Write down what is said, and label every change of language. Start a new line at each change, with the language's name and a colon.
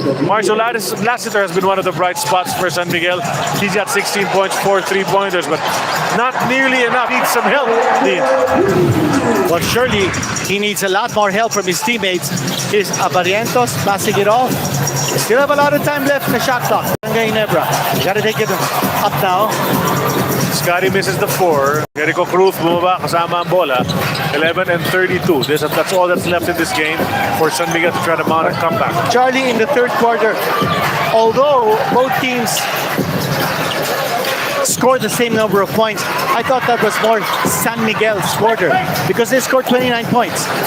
English: Marshall Lassiter has been one of the bright spots for San Miguel. He's got 16 points, 4 3-pointers, but not nearly enough. Needs some help, Dean. Well, surely he needs a lot more help from his teammates. Here's Barrientos passing it off. Still have a lot of time left in the shot clock. Ginebra, you gotta take it up now. Scotty misses the 4.
Filipino: Jericho Cruz bumaba kasama ang bola.
English: 11-32. That's all that's left in this game for San Miguel to try to mount a comeback. Charlie, in the third quarter, although both teams scored the same number of points, I thought that was more San Miguel's quarter because they scored 29 points.